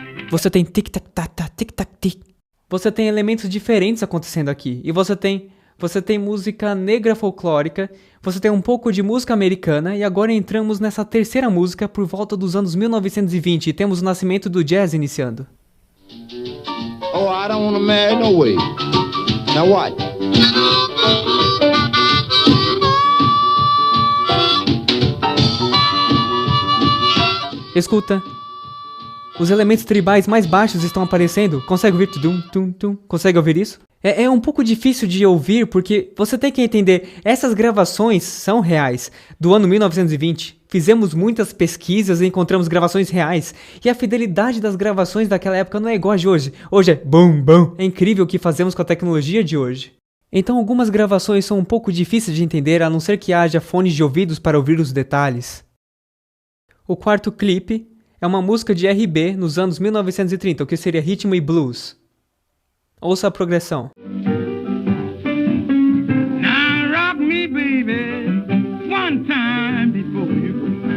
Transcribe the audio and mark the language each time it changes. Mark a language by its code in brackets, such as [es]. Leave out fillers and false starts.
[pt] Você tem tic-tac-tac, tic-tac-tic. Você tem elementos diferentes acontecendo aqui. E você tem música negra folclórica, você tem um pouco de música americana, e agora entramos nessa terceira música por volta dos anos 1920 e temos o nascimento do jazz iniciando. [en] Oh, I don't wanna marry no way. Now what? [pt] Escuta. Os elementos tribais mais baixos estão aparecendo. Consegue ouvir? Tum, tum, tum. Consegue ouvir isso? É um pouco difícil de ouvir porque você tem que entender, essas gravações são reais, do ano 1920. Fizemos muitas pesquisas e encontramos gravações reais. E a fidelidade das gravações daquela época não é igual a de hoje. Hoje é bum, bum. É incrível o que fazemos com a tecnologia de hoje. Então algumas gravações são um pouco difíceis de entender, a não ser que haja fones de ouvidos para ouvir os detalhes. O quarto clipe é uma música de R&B nos anos 1930, o que seria ritmo e blues. Ouça a progressão. [en] Now rock me, baby, one time before you go.